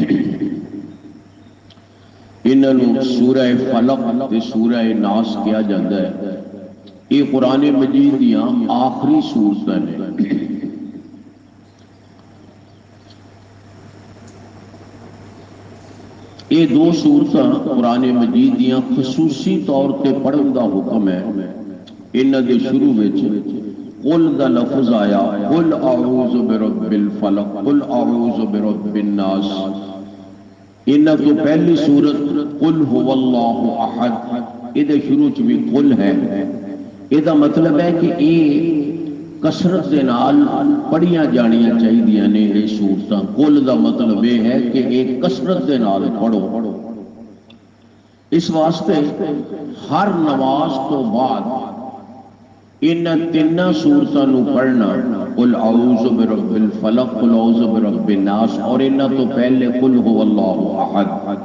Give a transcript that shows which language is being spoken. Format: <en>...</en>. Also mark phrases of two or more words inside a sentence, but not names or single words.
<pa>انہوں سورہ فلق تے سورہ ناس کیا جاتا ہے۔ یہ قرآن مجید دیاں آخری صورتاں نے۔ یہ دو صورتاں قرآن مجید دیاں خصوصی طور تے پڑھن دا حکم ہے۔ انہاں دے شروع وچ قل دا لفظ آیا،</pa> <ar>قل اعوذ برب الفلق قل اعوذ برب الناس۔</ar> <pa>انہاں تو پہلی سورت</pa> <ar>قل هو اللہ احد،</ar> <pa>یہ دے شروع چ بھی قل ہے۔ یہ دا مطلب ہے کہ یہ کثرت دے نال پڑھیاں جانیاں چاہیے نے یہ صورتاں۔ قل دا مطلب یہ ہے کہ یہ کثرت دے نال پڑھو۔ اس واسطے ہر نماز تو بعد ان تینوں صورتاں نو پڑھنا،</pa> <ar>قل اعوذ برب الفلق قل اعوذ برب الناس،</ar> <pa>اور انہاں تو پہلے</pa> <ar>قل هو اللہ احد۔</ar>